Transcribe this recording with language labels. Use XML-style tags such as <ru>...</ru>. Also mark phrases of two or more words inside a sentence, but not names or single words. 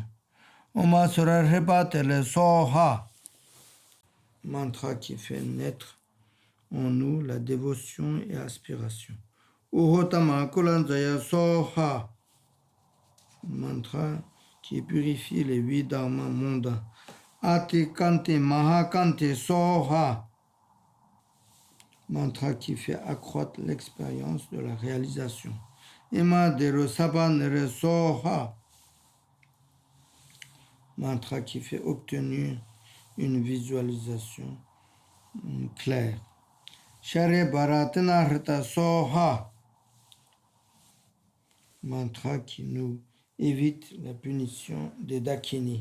<sa>Oma Sura Repate le Soha,</sa> <fr>mantra qui fait naître en nous la dévotion et aspiration.</fr> <sa>Uhotama Kulanjaya Soha,</sa> <fr>mantra qui purifie les 8 dharmas mondains.</fr> <sa>Ati Kanti Mahakanti Soha,</sa> <fr>mantra qui fait accroître l'expérience de la réalisation.</fr> <sa>Ima Dero Sabanere Soha,</sa> <fr>mantra qui fait obtenir une visualisation claire.</fr> <sa>Share Bharatana Hrita Soha,</sa> <fr>mantra qui nous évite la punition des Dakini.</fr>